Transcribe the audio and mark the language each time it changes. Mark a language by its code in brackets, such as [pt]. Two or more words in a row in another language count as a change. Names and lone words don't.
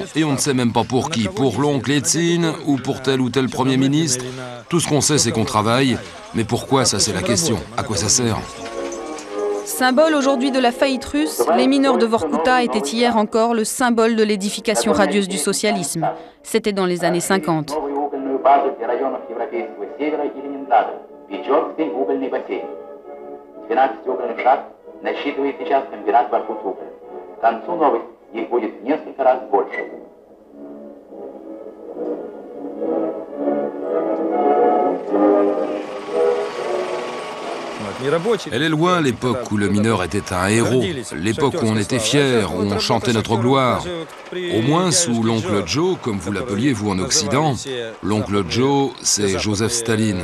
[fr] Et on ne sait même pas pour qui. Pour l'oncle Eltsine ou pour tel ou tel Premier ministre. Tout ce qu'on sait, c'est qu'on travaille. Mais pourquoi, ça c'est la question. À quoi ça sert? Symbole aujourd'hui de la faillite russe, les mineurs de Vorkouta étaient hier encore le symbole de l'édification radieuse du socialisme. C'était dans les années 50. [ru] Печорский угольный бассейн. 12 угольных шахт насчитывает сейчас комбинат Воркут-Уголь. К концу новых их будет в несколько раз больше. [fr] Elle est loin l'époque où le mineur était un héros, l'époque où on était fiers, où on chantait notre gloire. Au moins sous l'oncle Joe, comme vous l'appeliez vous en Occident, l'oncle Joe, c'est Joseph Staline.